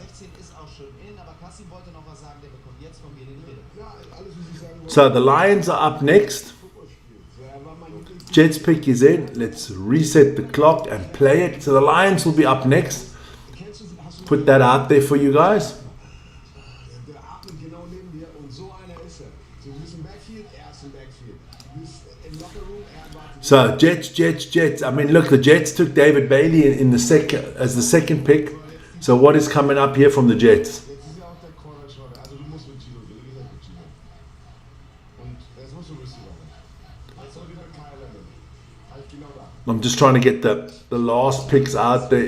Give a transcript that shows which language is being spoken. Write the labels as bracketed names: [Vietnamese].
[German] 16 ist auch schon in, aber Kassim wollte noch was sagen, der bekommt jetzt von mir den Redeball. Ja, alles, wie ich sagen wollte. [English] So the Lions are up next. [German] Er war mein Lieblings... [English] Jets pick is in. Let's reset the clock and play it. So the Lions will be up next. Put that out there for you guys. [German] Der atmet genau neben dir und so einer ist er. So, du bist im Backfield, er ist im Backfield. Du bist im Lockerroom, er wartet. [English] So Jets. I mean, look, the Jets took David Bailey in the second pick. So what is coming up here from the Jets? [German] Jetzt ist ja auch der Corner Shorter. Also du musst mit Gino gehen. Wie gesagt, mit Gino. Und jetzt musst du Receiver machen. Jetzt soll wieder Kyle Lemon. Halt genau da. [English] I'm just trying to get the last picks out there.